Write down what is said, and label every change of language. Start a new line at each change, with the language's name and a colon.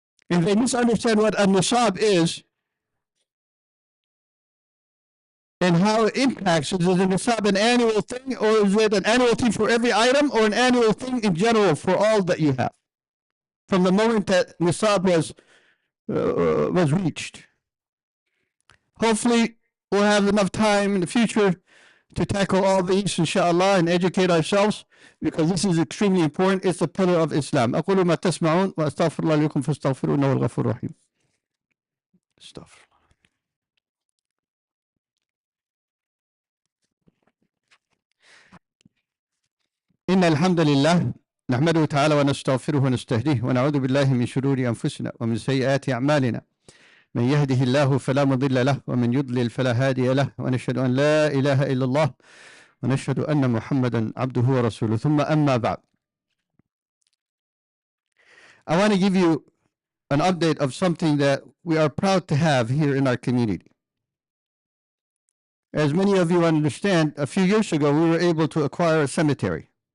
English: If they misunderstand what a nisab is and how it impacts, is a nisab an annual thing, or is it an annual thing for every item, or an annual thing in general for all that you have? From the moment that nisab was reached. Hopefully, we'll have enough time in the future to tackle all these, inshallah, and educate ourselves, because this is extremely important. It's a pillar of Islam.
Arabic: أقول ما تسمعون وأستغفر الله لكم فاستغفروه إنه هو الغفور الرحيم. استغفر. إن الحمد لله نحمده تعالى ونستغفره ونستهديه ونعوذ بالله من شرور أنفسنا ومن سيئات أعمالنا. من يهده الله فلا مضل له ومن يضلل فلا هادي له ونشهد أن لا إله إلا الله ونشهد أن محمدا عبده ورسوله ثم أما بعد.
English: I want to give you an update of something that we are proud to have here in our community. As many of you understand, a few years ago we were able to acquire a cemetery.